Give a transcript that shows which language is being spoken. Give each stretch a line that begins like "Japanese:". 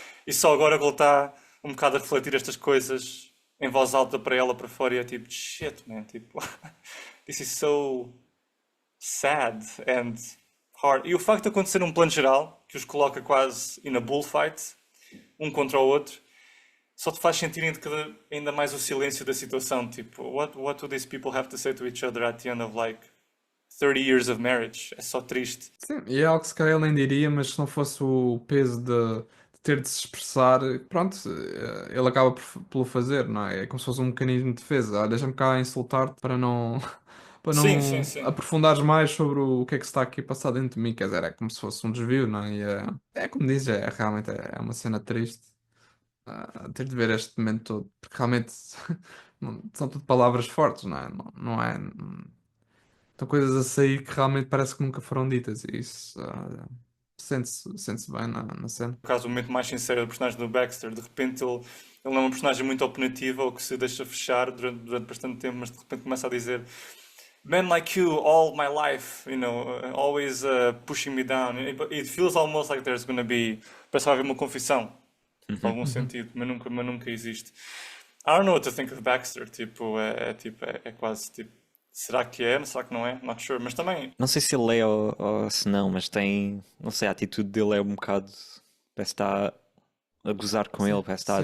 Portuguese: E só agora que ele está um bocado a refletir estas coisas em voz alta para ela, para fora, e é tipo,
English: shit, man,
Portuguese: tipo,
English: this is so sad and hard.
Portuguese: E o facto de acontecer num plano geral, que os coloca quase
English: in a bullfight,
Portuguese: um contra o outro, só te faz sentir ainda mais o silêncio da situação.
English: Tipo, what do these people have to say to each other at the end of like 30 years of marriage?
Portuguese: É só triste. Sim, e é algo que se calhar ele nem diria, mas se não fosse o peso de ter de se expressar, pronto, ele acaba pelo fazer, não é? É como se fosse um mecanismo de defesa. Olha, deixa-me cá insultar-te para não, para Sim, sim, sim. aprofundares mais sobre o que é que se está aqui a passar dentro de mim. Quer dizer, é como se fosse um desvio, não é? E é como diz, realmente é uma cena triste. Ter de ver este momento todo, porque realmente são tudo palavras fortes, não é? Não é. São coisas a sair que realmente parece que nunca foram ditas e isso sente-se bem na cena. No caso, o momento mais sincero do personagem do Baxter, de repente ele não é uma personagem muito opinativa ou que se deixa fechar durante bastante tempo, mas de repente começa a dizer
English: Men like you all my life, always pushing me down. It feels almost like there's gonna be.
Portuguese: Parece que vai haver uma confissão, em algum sentido, mas nunca existe.
English: I don't know what to think of Baxter,
Portuguese: tipo, é quase tipo. Será que é? Será que não é?
English: Not sure.
Portuguese: Mas também, Não sei se ele é ou se não, mas tem, não sei, a atitude dele é um bocado, parece que está a gozar com ele, parece que está a